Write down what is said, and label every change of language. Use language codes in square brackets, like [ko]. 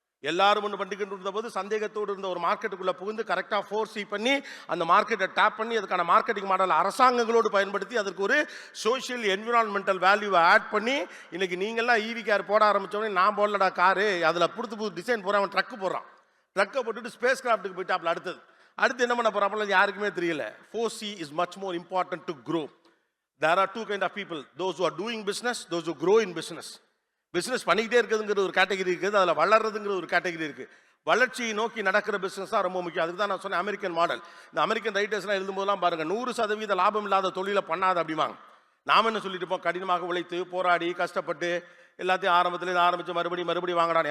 [ta] எல்லாரும் ஒன்று பண்ணிக்கிட்டு இருந்த போது சந்தேகத்தோடு இருந்த ஒரு மார்க்கெட்டுக்குள்ளே புகுந்து கரெக்டாக ஃபோர்ஸி பண்ணி அந்த மார்க்கெட்டை டேப் பண்ணி அதுக்கான மார்க்கெட்டிங் மாடல் அரசாங்கங்களோடு பயன்படுத்தி அதற்கு ஒரு சோஷியல் என்விரான்மெண்டல் வேல்யூவை ஆட் பண்ணி இன்னைக்கு நீங்கள்லாம் ஈவி கார் போட ஆரம்பித்தோடனே நான் போடலடா காரு, அதில் புது டிசைன் போகிறான், அவன் ட்ரக்கு போடுறான், ட்ரக்கை போட்டுட்டு ஸ்பேஸ் கிராஃப்ட்டுக்கு போயிட்டாப்ல. அடுத்து என்ன பண்ண போறாப்புல யாருக்குமே தெரியல. [en] 4C is much more important to grow. There are two kind of people, those who are doing business, those who grow in business. [ta] Business பண்ணிக்கிட்டே இருக்கிறதுங்கிற ஒரு கேட்டகரி இருக்குது, அதில் வளர்றதுங்கிற ஒரு கேட்டகரி இருக்குது. வளர்ச்சியை நோக்கி நடக்கிற பிஸ்னஸ் தான் ரொம்ப முக்கியம். அதுக்கு தான் நான் சொன்னேன் அமெரிக்கன் மாடல். இந்த அமெரிக்கன் ரைட்டர்ஸ்லாம் எழுதும்போதெல்லாம் பாருங்கள் 100% லாபம் இல்லாத தொழிலை பண்ணாத அப்படிவாங்க. நாம் என்ன சொல்லிட்டு இருப்போம், கடினமாக உழைத்து போராடி கஷ்டப்பட்டு எல்லாத்தையும் ஆரம்பத்துலேருந்து ஆரம்பித்து மறுபடியும் வாங்கடான்.